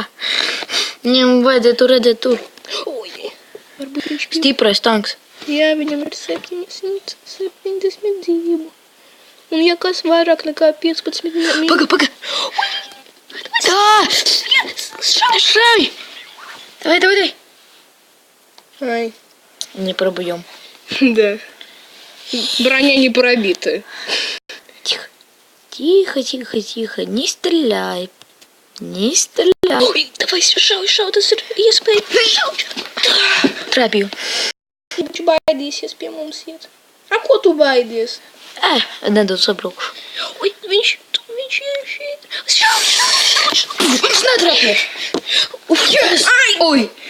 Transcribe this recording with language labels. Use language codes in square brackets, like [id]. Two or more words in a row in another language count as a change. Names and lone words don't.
[lv] Viņam vajadzētu redzēt tur. Oi, varbūt viņš pie... Stiprais tanks. Jā, viņam ir 770 dzīvu. Un ja kas vairāk nekā 15 minūtes... Paga. Tā! Šauj! [ru] Давай. Ай, Не пробуем. да. Броня не пробитая. Тихо. Не стреляй. Ой, давай, [lv] šauj, tas ir iespēja. Šauj! Trāpīju. Viņš baidīsies pie mums iet. A, ko tu baidies? Nedaudz sabraukšu. Oi, viņš ir šeit. Šauj! Viņš netrāpīja. Yes! Oi!